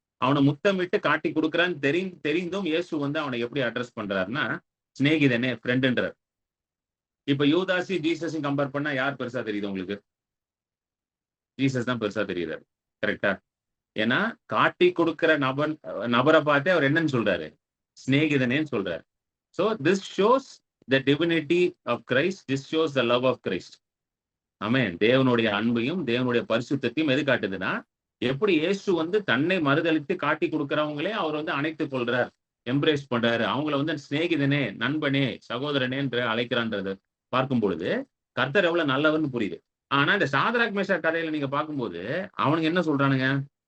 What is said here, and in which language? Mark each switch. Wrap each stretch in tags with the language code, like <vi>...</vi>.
<ta>அவன முத்தமிட்டு காட்டிக் குடுக்குறான்னு தெரிந்தும் இயேசு வந்து அவன எப்படி அட்ரஸ் பண்றாருன்னா, சிநேகிதனே, ஃப்ரெண்டுன்றார். இப்ப யூதாஸையும் ஜீசஸையும் கம்பேர் பண்ணா யார் பெருசா தெரியுது உங்களுக்கு? ஜீசஸ் தான் பெருசா தெரியுறாரு. கரெக்ட்டா? ஏன்னா, காட்டிக் குடுக்கிற நபர பார்த்தே அவர் என்னன்னு சொல்றாரு? சிநேகிதனேன்னு சொல்றாரு.</ta> <en>So this shows the divinity of Christ. This shows the love of Christ.</en> <ta>ஆமென். தேவனுடைய அன்பையும், தேவனுடைய பரிசுத்தத்தையும் எது காட்டுதுன்னா, எப்படி இயேசு வந்து தன்னை மறுதலித்து காட்டிக் குடுக்கிறவங்களே அவர் வந்து அணைத்துக் கொள்றார். எம்ப்ரேஸ் பண்றாரு. அவங்கள வந்து சிநேகிதனே, நண்பனே, சகோதரனே என்று அழைக்கிறான்றத பார்க்கும் பொழுது, கர்த்தர் எவ்வளவு நல்லவர்ன்னு புரியுது. ஆனா இந்த சாத்ராக், மேஷாக் கதையில நீங்க பார்க்கும்போது, அவனுங்க என்ன சொல்றானுங்க?</ta>